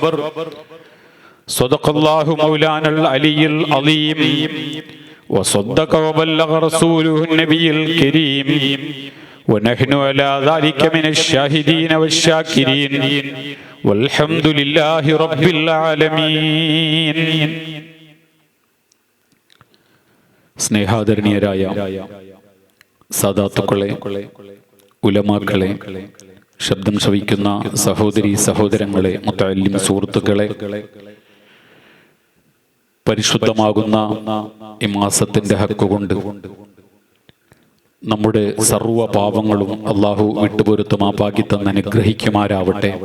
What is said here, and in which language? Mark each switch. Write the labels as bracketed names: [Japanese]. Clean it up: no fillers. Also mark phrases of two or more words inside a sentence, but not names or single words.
[Arabic] صدق الله مولانا العلي العظيم وصدق وبلغ رسوله النبي الكريم. ونحن على ذلك من الشاهدين والشاكرين والحمد لله رب العالمين. [Malayalam] സ്നേഹാദരണീയരായ സാദാത്തുക്കളെ, ഉലമാക്കളെ, ശബ്ദം ശ്രവിക്കുന്ന സഹോദരി സഹോദരങ്ങളെ, മുത്തഅല്ലിം സുഹൃത്തുക്കളെ, പരിശുദ്ധമാകുന്ന ഈ മാസത്തിന്റെ ഹക്കുകൊണ്ട് നമ്മുടെ സർവ്വ പാപങ്ങളും അള്ളാഹു വിട്ടുപൊരുത്തുമാപ്പാക്കി തന്ന് അനുഗ്രഹിക്കുമാരാവട്ടെ.